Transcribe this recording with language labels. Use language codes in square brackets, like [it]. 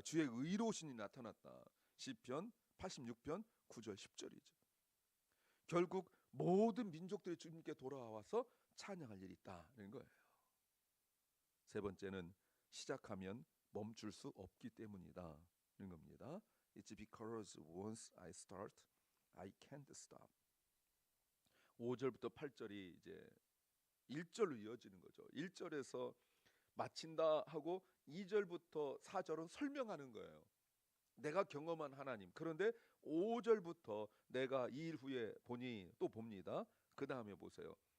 [ko] 주의 의로우신이 나타났다. 시편 86편 9절 10절이죠. 결국 모든 민족들이 주님께 돌아와서 찬양할 일이 있다는 거예요. 세 번째는 시작하면 멈출 수 없기 때문이다는 겁니다. [en] It's because once I start, I can't stop. [ko] 5절부터 8절이 이제 1절로 이어지는 거죠. 1절에서 마친다 하고 2절부터 4절은 설명하는 거예요. 내가 경험한 하나님. 그런데 5절부터 내가 2일 후에 보니 또 봅니다. 그 다음에 보세요.